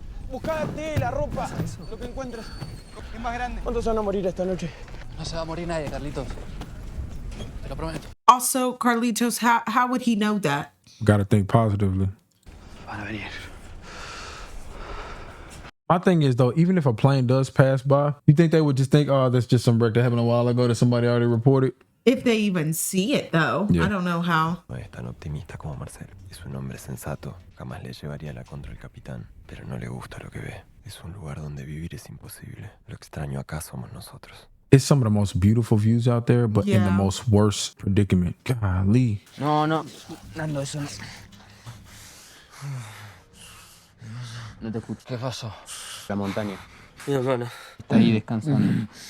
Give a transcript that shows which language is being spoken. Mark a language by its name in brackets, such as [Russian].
[Spanish] Busca tela, ropa, lo que encuentres. Es más grande. ¿Cuántos van a morir esta noche? No se va a morir nadie, Carlitos. Te lo prometo. [English] Also, Carlitos, how would he know that? Gotta think positively. [Spanish] Van a venir. [English] My thing is though, even if a plane does pass by, you think they would just think, oh, that's just some wreck that happened a while ago that somebody already reported? If they even see it, though. Yeah. I don't know how. [Spanish] No es tan optimista como Marcel. Es un hombre sensato. Jamás le llevaría la contra al capitán. Pero no le gusta lo que ve. Es un lugar donde vivir es imposible. Lo extraño acá somos nosotros. [English] It's some of the most beautiful views out there, but in the Yeah. most worst predicament. Golly. [Spanish] No, no. Nando, eso no. No te escucho. ¿Qué pasó? La montaña. Mi hermana. Está ahí descansando.